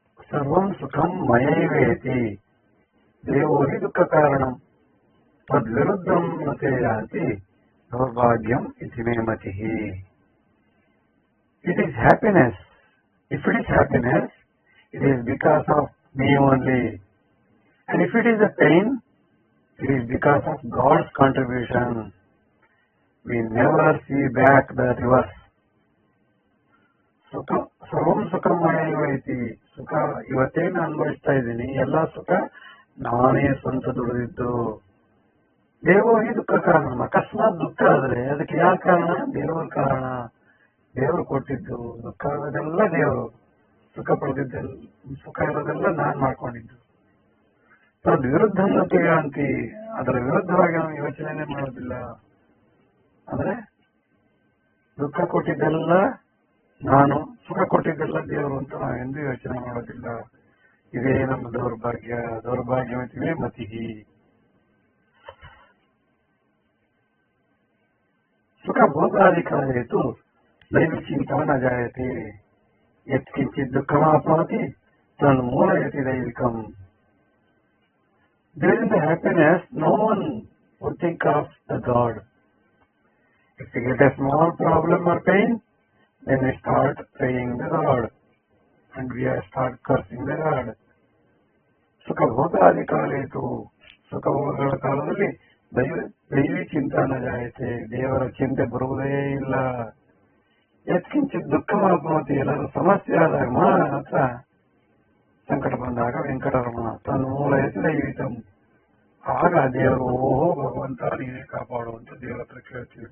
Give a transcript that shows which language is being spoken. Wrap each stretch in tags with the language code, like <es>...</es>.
<sa>ಸರ್ವಂ ಸುಖಂ ಮಯೈವೇತಿ ದೇವೋ ಹಿ ದುಃಖ ಕಾರಣಂ ತದ್ವಿರುದ್ಧಂ ಮತೆ ಯಾಂತಿ ದೌರ್ಭಾಗ್ಯಂ ಇತಿ May ಮತಿಃ.</sa> <en>It is happiness. If it is happiness, it is because of me only. And if it is a pain, it is because of God's contribution. We never see back the reverse.</en> <sa>ಸರ್ವಂ ಸುಖಮಯೈತಿ,</sa> <kn>ಸುಖ ಇವತ್ತೇನು ಅನುಭವಿಸ್ತಾ ಇದ್ದೀನಿ, ಎಲ್ಲಾ ಸುಖ ನಾನೇ ಸ್ವಂತ ದುಡಿದಿದ್ದು.</kn> <sa>ದೇವೋ ಹಿ ದುಃಖ ಕಾರಣ,</sa> <kn>ಅಕಸ್ಮಾತ್ ದುಃಖ ಆದ್ರೆ ಅದಕ್ಕೆ ಯಾರು ಕಾರಣ? ದೇವರ ಕಾರಣ. ದೇವರು ಕೊಟ್ಟಿದ್ದು. ದುಃಖ ಆಗೋದೆಲ್ಲ ದೇವರು, ಸುಖ ಪಡೆದಿದ್ದೆಲ್ಲ, ಸುಖ ಇರೋದೆಲ್ಲ ನಾನ್ ಮಾಡ್ಕೊಂಡಿದ್ದು.</kn> <sa>ತದ್ ವಿರುದ್ಧ ಅಂತಿ,</sa> <kn>ಅದರ ವಿರುದ್ಧವಾಗಿ ನಾವು ಯೋಚನೆ ಮಾಡೋದಿಲ್ಲ. ಅಂದ್ರೆ ದುಃಖ ಕೊಟ್ಟಿದ್ದೆಲ್ಲ ನಾನು, ಸುಖ ಕೊಟ್ಟಿದ್ದೆಲ್ಲ ದೇವರು ಅಂತ ನಾವೆಂದೂ ಯೋಚನೆ ಮಾಡೋದಿಲ್ಲ. ಇದೇ ನಮ್ಮ ದೌರ್ಭಾಗ್ಯ.</kn> <sa>ದೌರ್ಭಾಗ್ಯವತಿವೇ ಮತಿಹಿ. ಸುಖ ಭೋಗಾಧಿಕಾರೇತು ದೈವಿ ಚಿಂತಾ ನ ಜಾಯತೆ ಯತ್ಕಿಂಚಿತ್ ದುಃಖಮಾಪ್ನೋತಿ ತನ್ಮೂಲಯತಿ ದೈವಿಕಂ.</sa> <en>There is a happiness no one would think of the God. If we get a small problem or pain, then we start praying the God and we start cursing the God.</en> <sa>ಸುಖ ಭೋಗಾಧಿಕಾರೇತು,</sa> <kn>ಸುಖ ಭೋಗಗಳ ಕಾಲದಲ್ಲಿ</kn> <sa>ದೈವಿ ಚಿಂತನ ಜಾಯತೆ,</sa> <kn>ದೇವರ ಚಿಂತೆ ಬರುವುದೇ ಇಲ್ಲ.</kn> <sa>ಯತ್ಕಿಂಚಿತ್ ದುಃಖ ಮಾಪ್ನೋತಿ,</sa> <kn>ಎಲ್ಲರೂ ಸಮಸ್ಯೆ ಆದಾಗ ಮಾತ್ರ, ಸಂಕಟ ಬಂದಾಗ ವೆಂಕಟರಮಣ</kn> <sa>ತನ್ಮೂಲಯತಿ ದೈವಿಕಂ,</sa> <kn>ಆಗ ದೇವರು ಓಹೋ ಭಗವಂತ ನೀನೇ ಕಾಪಾಡುವಂತ ದೇವರ ಹತ್ರ ಕೇಳ್ತೀವಿ.</kn>